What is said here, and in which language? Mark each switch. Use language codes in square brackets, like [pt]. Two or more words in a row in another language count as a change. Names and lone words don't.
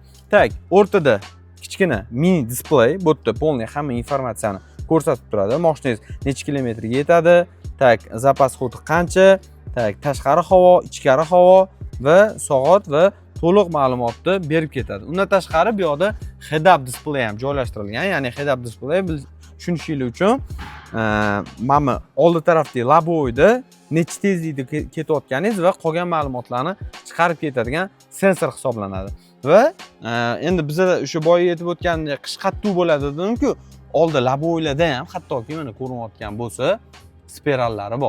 [uz] Tak, o'rtada kichkina mini displey, bu yerda polniy hamma informatsiyani ko'rsatib turadi. Mashinangiz necha kilometrga yetadi, tak, [ru] запас хода [uz] qancha, tak, tashqari havo, ichkari havo va soat va to'liq ma'lumotni berib ketadi. Undan tashqari bu yoqda [en] head-up displey [uz] ham joylashtirilgan. Ya'ni [en] head-up displey [uz] tushunishingiz uchun mana oldi tarafdagi labovoyda necha tezlikda ketayotganingiz va qolgan ma'lumotlarni chiqarib ketadigan sensor hisoblanadi. Va endi bizlar o'sha boya yetib o'tgandek qish qattiq bo'ladi dedim-ku, oldi labovoylarda ham hattoki mana ko'rinayotgan bo'lsa, spirallari bor.